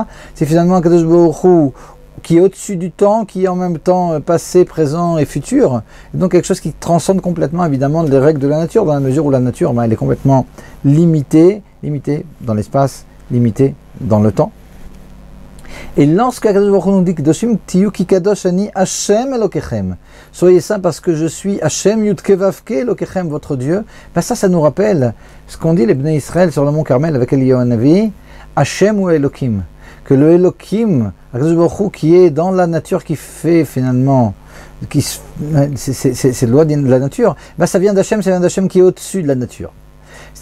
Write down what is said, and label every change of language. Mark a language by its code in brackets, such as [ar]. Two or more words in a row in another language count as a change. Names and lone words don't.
[fr] C'est finalement [he] הקדוש ברוך הוא [fr] qui est au-dessus du temps, qui est en même temps passé, présent et futur. Et donc quelque chose qui transcende complètement évidemment les règles de la nature, dans la mesure où la nature, elle est complètement limitée dans l'espace, limitée dans le temps. Et lorsque [he] הקדוש ברוך הוא [fr] nous dit [he] קדושים תהיו כי קדוש אני השם אלקיכם, [fr] soyez saints parce que je suis [he] השם יוד קי ואו קי אלקיכם, [fr] votre Dieu, ça nous rappelle ce qu'ont dit les Bnei Israël sur le mont Carmel avec Eliyahu Hanavi, Hashem ou Elohim, que le Elohim, [he] הקדוש ברוך הוא [fr] qui est dans la nature, qui fait finalement, c'est loi de la nature, ça vient d'Hashem qui est au-dessus de la nature.